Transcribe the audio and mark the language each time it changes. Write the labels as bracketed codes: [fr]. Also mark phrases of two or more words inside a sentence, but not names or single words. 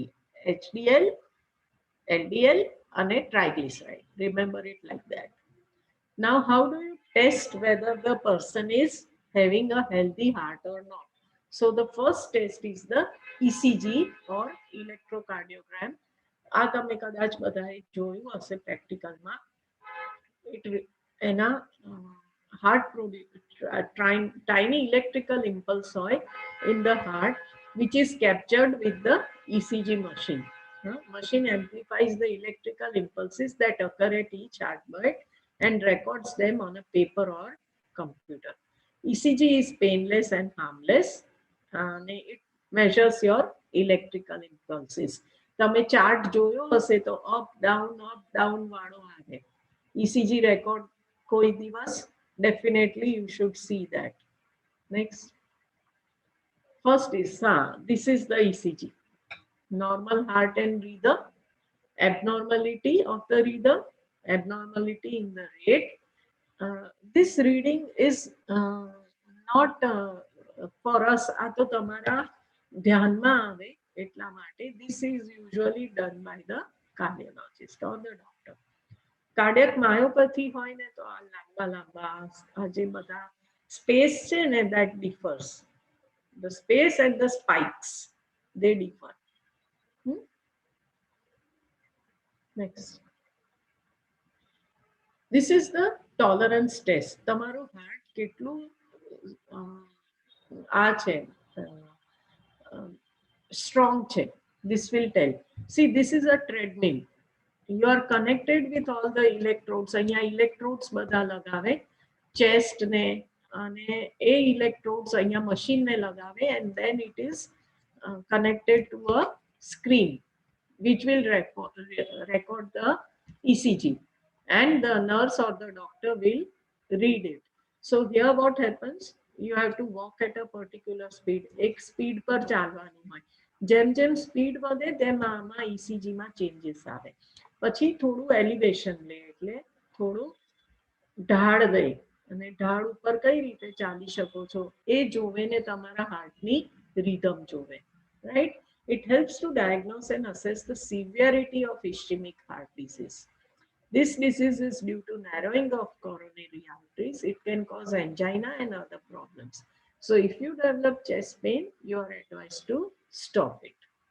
[en] HDL, LDL and a triglyceride. Remember it like that. Now, how do you test whether the person is having a healthy heart or not? So the first test is the ECG or electrocardiogram. [gu] આ તમે કદાચ બધાએ જોયું હશે પ્રેક્ટિકલમાં. [en] એના heart tiny electrical impulse in the heart which is captured with the ECG machine. Machine amplifies the electrical impulses that occur at each heartbeat and records them on a paper or computer. ECG is painless and harmless and it measures your electrical impulses. [gu] તમે ચાર્ટ જોયો હશે તો [en] up down [gu] વાળો આવે. [en] ECG record [gu] કોઈ દિવસ [en] definitely you should see that. Next. First is this is the ECG. Normal heart and rhythm, abnormality of the rhythm, abnormality in the rate. This reading is not for us. [gu] આ તો તમારા ધ્યાનમાં આવે એટલા માટે. [en] This is usually done by the cardiologist or the doctor. cardiac myopathy [gu] હોય ને તો આ લાંબા જે બધા સ્પેસ છે ને [en] that differs. The space and the spikes they differ. Next. This is the tolerance test. [gu] તમારું હાર્ટ કેટલું strong છે. [en] This will tell. See, this is a treadmill. You are connected with all the electrodes. [gu] અહીંયા electrodes બધા લગાવે chest ને અને એ electrodes અહીંયા machine ને લગાવે [en] and then it is connected to a screen which will record the ECG and the nurse or the doctor will read it. So here what happens, you have to walk at a particular speed. [gu] એક speed પર ચાલવાનું હોય. જેમ સ્પીડ વધે તેમ આમાં ECG માં ચેન્જીસ આવે. પછી થોડું એલિવેશન લે એટલે થોડું ઢાળ દે અને ઢાળ ઉપર કઈ રીતે ચાલી શકો છો એ જોવે ને તમારા હાર્ટની રિધમ જોવે, [en] right? It helps to diagnose and assess the severity of ischemic heart disease. This disease is due to narrowing of coronary arteries. It can cause angina and other problems. So if you develop chest pain, you are advised to stop it.